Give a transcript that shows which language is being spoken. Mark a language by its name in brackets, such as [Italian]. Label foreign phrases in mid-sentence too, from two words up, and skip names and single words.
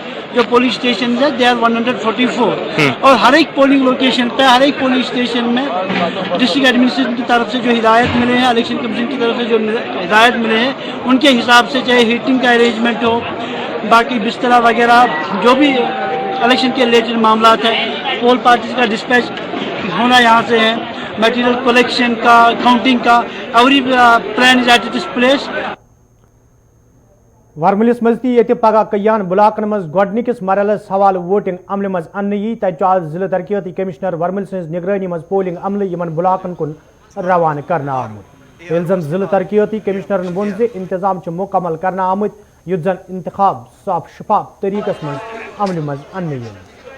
[Urdu] جو [English] polling station [Urdu] ہے [English] they are 144. [Urdu] اور ہر ایک [English] polling location [Urdu] پہ، ہر ایک [English] polling station [Urdu] میں [English] district administration [Urdu] کی طرف سے جو ہدایت ملے ہیں, [English] election commission [Urdu] کی طرف سے جو ہدایت ملے ہیں، ان کے حساب سے چاہے ہیٹنگ کا ارینجمنٹ ہو، باقی بستر وغیرہ جو بھی الیکشن کے ریلیٹڈ معاملہ ہے, [English] poll parties [Urdu] کا ڈسپیچ ہونا یہاں سے ہے, [English] material collection [Urdu] کا، کاؤنٹنگ کا, [English] every plan is at this place. [Kashmiri] ورملس مز تہ یہ پگہ کئیان بلاکن مز گۄڈنِکِس مرحلس حوالہ ووٹنگ عملہِ مز انہ یی تتہ آز ضلع ترقیاتی کمشنر ورمل سٕنٛز نگرٲنی مز پولنگ عملہ یمن بلاکن کن روانہ کرنا آمت. ییٚلہِ زن ضلع ترقیاتی کمشنرن ووٚن زِ انتظام چھ مکمل کرنا آمت یُتھ زن انتخاب صاف شفاف طریقس مز عملہِ مز انہ یِن.